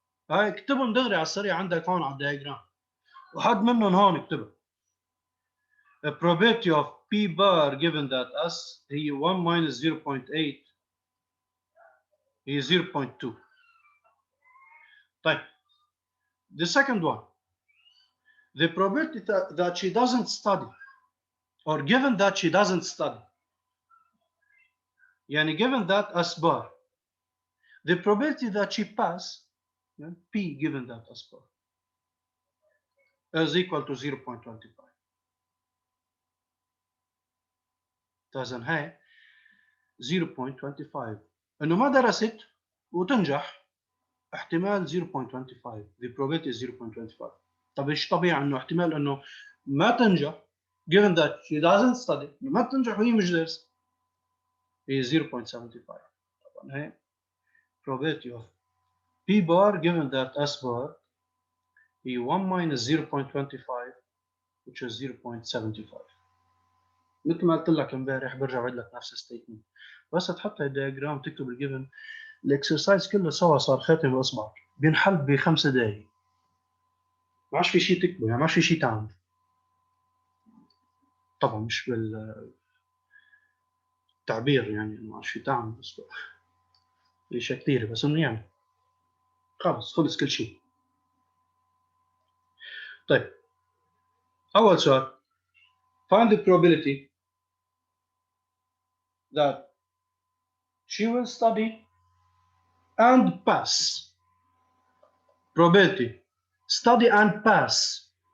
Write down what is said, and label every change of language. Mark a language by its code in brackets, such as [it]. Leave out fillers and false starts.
[ar] هاي اكتبهم دغري على السريع عندك هون على الدياجرام. وحد منهم هون اكتبها. [en] The probability of P bar given that S [ar] هي [en] 1 minus 0.8 هي 0.2. [ar] طيب [en] the second one, the probability that she doesn't study or given that she doesn't study [ar] يعني [en] given that S bar, the probability that she pass P given that S bar is equal to 0.25. [ar] إذن هاي 0.25 انه ما درست وتنجح احتمال [en] 0.25. the probability is 0.25. [ar] طب ايش طبيعي انه احتمال انه ما تنجح [en] given that she doesn't study، [ar] ما تنجح وهي مش دارسه، هي 0.75. طبعا هي [en] probability of p bar given that s bar هي 1 minus 0.25 which is 0.75. [ar] مثل ما قلت لك امبارح برجع بعيد لك نفس الستيتمنت، بس تحط الدياجرام تكتب الجيفن، الاكسرسايز كله سوا صار خاتم باصبعك، بينحل ب5 دقائق، ما عادش في شيء تكتبه، يعني ما عادش في شيء تعمل. طبعا مش بالتعبير يعني ما عادش في تعمل، بس في اشياء كثيره، بس انه يعني خلص خلص كل شيء. طيب اول سؤال [en] find the probability that she will study and pass. probability study and pass.